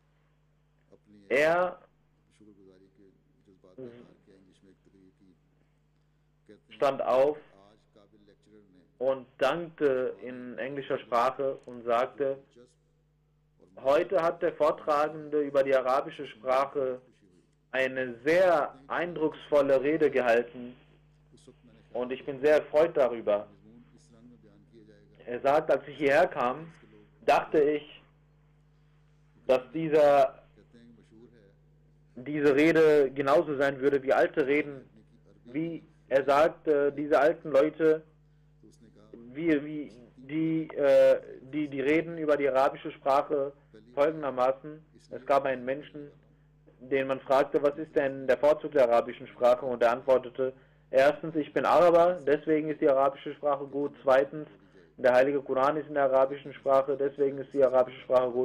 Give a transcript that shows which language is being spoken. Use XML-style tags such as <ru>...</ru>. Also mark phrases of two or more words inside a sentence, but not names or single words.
<de>Er stand auf und dankte in englischer Sprache und sagte, heute hat der Vortragende über die arabische Sprache eine sehr eindrucksvolle Rede gehalten</de> <ur>اس وقت میں نے خیال</ur> <de>und ich bin sehr erfreut darüber.</de> <ur>مضمون اس رنگ میں بیان کیا جائے گا</ur> <de>Er sagt, als ich hierher kam,</de> <ur>کے لوگ</ur> <de>dachte ich, dass</de> <ur>کہتے ہیں کہ مشہور ہے</ur> <de>diese Rede genauso sein würde wie alte Reden, wie er sagt, diese alten Leute,</de> <ur>تو اس نے کہا</ur> <de>die reden über die arabische Sprache folgendermaßen. Es gab einen Menschen, den man fragte, was ist denn der Vorzug der arabischen Sprache? Und er antwortete, erstens, ich bin Araber, deswegen ist die arabische Sprache gut. Zweitens, der heilige Koran ist in der arabischen Sprache, deswegen ist die arabische Sprache gut.</de>